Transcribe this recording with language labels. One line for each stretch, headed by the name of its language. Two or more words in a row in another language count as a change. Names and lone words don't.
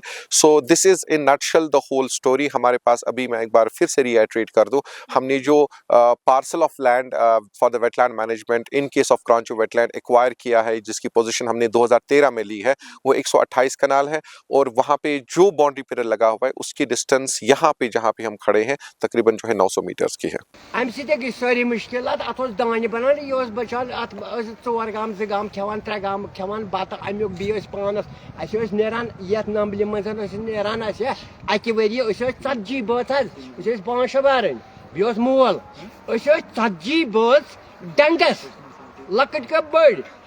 English: So this is in a nutshell the whole story.
Urdu: ہمارے پاس ابھی میں ایک بار پھر سے ری ایٹریٹ کر دوں ہم نے جو
English: parcel of land for the wetland management in case of
Urdu: کرانچو ویٹ لینڈ ایکوائر کیا ہے جس کی پوزیشن ہم نے 2013 میں لی ہے وہ 128 کنال ہے. اور وہاں پہ جو
English: boundary pillar
Urdu: لگا ہوا ہے اس کی ڈسٹینس یہاں پہ جہاں پہ ہم کھڑے ہیں تقریباً جو ہے 900 میٹرز کی ہے.
Kashmiri: اَمہِ سۭتۍ گٔے سٲری مُشکِلات اَتھ اوس دانہِ بَنان یہِ اوس بَچان اَتھ ٲسۍ 4 گام 2 گام کھٮ۪وان 3 گام کھٮ۪وان بَتہٕ اَمیُک بیٚیہِ ٲسۍ پانَس اَسہِ ٲسۍ نیران یَتھ نمبلہِ منٛز ٲسۍ نیران اَسہِ اَکہِ ؤریہِ أسۍ ٲسۍ 40 بٲژ حظ أسۍ ٲسۍ 5 شےٚ بَرٕنۍ بیٚیہِ اوس مول أسۍ ٲسۍ 40 بٲژ ٹٮ۪نٹَس لۄکٕٹۍ کا بٔڑۍ